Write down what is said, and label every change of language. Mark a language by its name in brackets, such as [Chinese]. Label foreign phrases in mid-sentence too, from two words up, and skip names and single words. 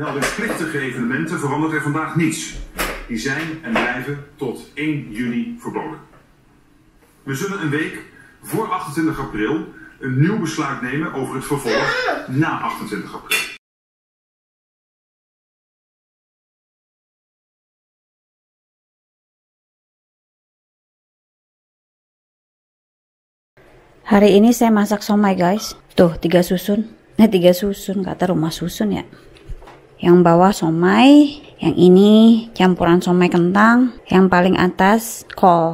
[Dutch] Plichtige evenementen verandert er vandaag niets. Die zijn en blijven tot 1 juni verboden. We zullen een week voor 28 april een nieuw besluit nemen over het vervolg na 28 april. [Indonesian] Hari ini saya masak somai guys. Tuh 3 susun. 3 susun, kata rumah susun ya. Yang bawah somai, yang ini campuran somai kentang, yang paling atas kol.